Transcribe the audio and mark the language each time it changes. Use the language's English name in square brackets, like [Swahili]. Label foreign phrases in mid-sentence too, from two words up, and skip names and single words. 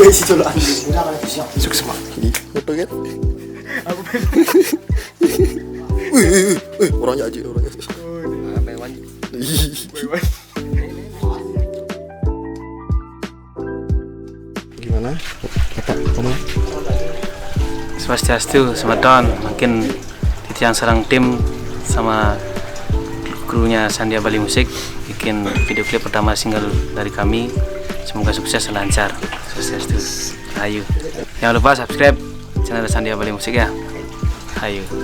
[Indonesian] Sukses semua. Foto kan? Orangnya aja. Gimana? Apa? Kamu? [Balinese] Swastiastu, Semeton. [Indonesian] Makin yang serang tim sama krunya Sandia Bali Musik bikin video klip pertama single dari kami. Semoga sukses dan lancar. Swastiastu. Ayo. Jangan lupa subscribe channel Sandia Bali Musik ya. Ayo.